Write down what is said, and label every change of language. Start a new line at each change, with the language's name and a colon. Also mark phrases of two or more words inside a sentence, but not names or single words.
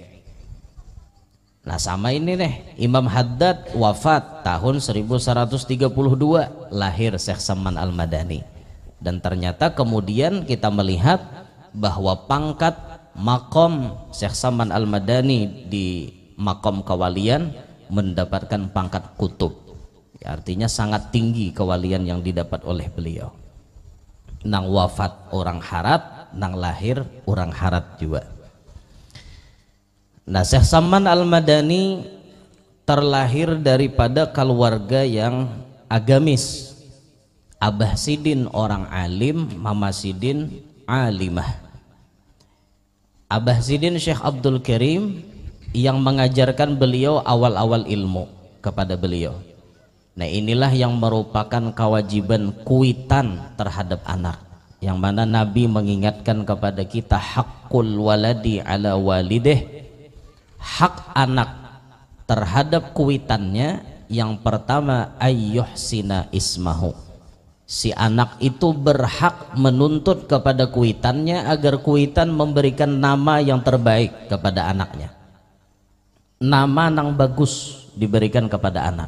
Indonesian: Nah, sama ini nih, Imam Haddad wafat tahun 1132, lahir Syekh Samman Al-Madani. Dan ternyata kemudian kita melihat bahwa pangkat makom Syekh Samman Al-Madani di makom kewalian mendapatkan pangkat kutub, ya, artinya sangat tinggi kewalian yang didapat oleh beliau.
Banjar: Nang wafat orang harat, nang lahir orang harat juga.
Indonesian: Nah, Syekh Samman Al-Madani terlahir daripada keluarga yang agamis. Abah Sidin orang alim, Mama Sidin alimah. Abah Sidin Syekh Abdul Karim yang mengajarkan beliau awal-awal ilmu kepada beliau. Nah, inilah yang merupakan kewajiban kuitan terhadap anak, yang mana Nabi mengingatkan kepada kita
Arabic: haqqul waladi ala walidih,
Indonesian: hak anak terhadap kuitannya. Yang pertama,
Arabic: ayyuhsina ismahu,
Indonesian: si anak itu berhak menuntut kepada kuitannya agar kuitan memberikan nama yang terbaik kepada anaknya, nama yang bagus diberikan kepada anak.